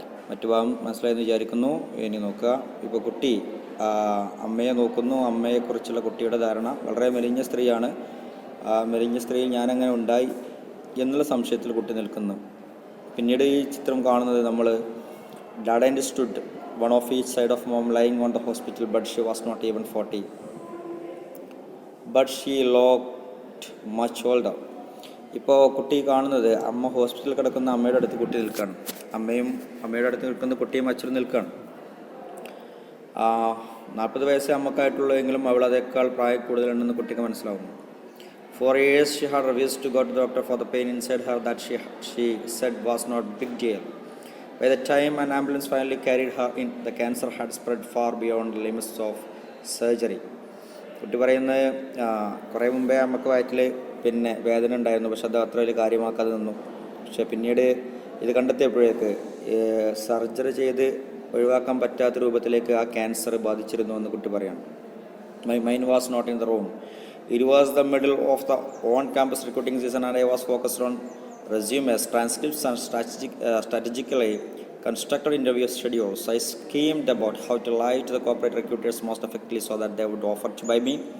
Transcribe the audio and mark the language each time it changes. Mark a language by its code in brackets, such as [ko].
[ml] മറ്റു ഭാഗം മനസ്സിലായെന്ന് വിചാരിക്കുന്നു. ഇനി നോക്കുക. ഇപ്പോൾ കുട്ടി അമ്മയെ നോക്കുന്നു. അമ്മയെക്കുറിച്ചുള്ള കുട്ടിയുടെ ധാരണ വളരെ മെലിഞ്ഞ സ്ത്രീയാണ്. ആ മെലിഞ്ഞ സ്ത്രീയിൽ ഞാനങ്ങനെ ഉണ്ടായി എന്നുള്ള സംശയത്തിൽ കുട്ടി നിൽക്കുന്നു. പിന്നീട് ഈ ചിത്രം കാണുന്നത് നമ്മൾ [en] Dad and stood one of each side of mom lying on the hospital bed. She was not even 40, but she looked much older. [ml] ഇപ്പോൾ കുട്ടി കാണുന്നത് അമ്മ ഹോസ്പിറ്റലിൽ കിടക്കുന്ന അമ്മയുടെ അടുത്ത് കുട്ടി നിൽക്കുകയാണ്. അമ്മയും അമ്മയുടെ അടുത്ത് നിൽക്കുന്ന കുട്ടിയും അച്ഛനും നിൽക്കുകയാണ്. 40 വയസ്സേ അമ്മക്കായിട്ടുള്ളൂ, അവൾ അതേക്കാൾ പ്രായം കൂടുതലുണ്ടെന്ന് കുട്ടിക്ക് മനസ്സിലാവുന്നു. [en] For years she had refused to go to the doctor for the pain inside her that she said was not big deal. By the time an ambulance finally carried her in, the cancer had spread far beyond the limits of surgery. [ml] കുട്ടി പറയുന്നത് കുറേ മുമ്പേ അമ്മക്ക് വയറ്റിൽ പിന്നെ വേദന ഉണ്ടായിരുന്നു, പക്ഷെ അത് അത്ര വലിയ കാര്യമാക്കാതെ നിന്നു. പക്ഷെ പിന്നീട് ഇത് കണ്ടെത്തിയപ്പോഴേക്ക് സർജറി ചെയ്ത് ഒഴിവാക്കാൻ പറ്റാത്ത രൂപത്തിലേക്ക് ആ ക്യാൻസർ ബാധിച്ചിരുന്നു എന്ന് കുട്ടി പറയാണ്. [en] My mind was not in the room. It was the middle of the on-campus recruiting season and I was focused on resumes, transcripts and strategically constructed interview schedules. I schemed about how to lie to the corporate recruiters most effectively so that they would offer to buy me.